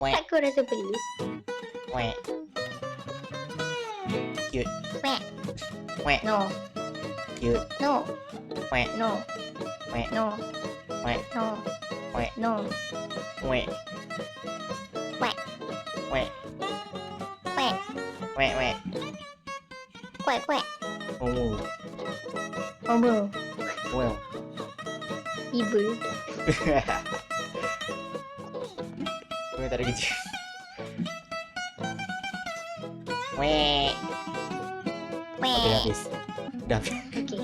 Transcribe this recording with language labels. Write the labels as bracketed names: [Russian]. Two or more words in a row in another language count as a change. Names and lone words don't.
[Indonesian] Wek. Aku rasa beli. Wek. Cute. Wek. Wek. [English] No. Cute. No. Wek. No. Wek. No. Wek. No. Wek. No. Wek. Wek. Wek. Wek. Wek. Wek. Quack quack. Oh. Omo. Well. [Indonesian] Ibu. Gue tadi gitu. Wek. Quack. Oke habis. Udah habis.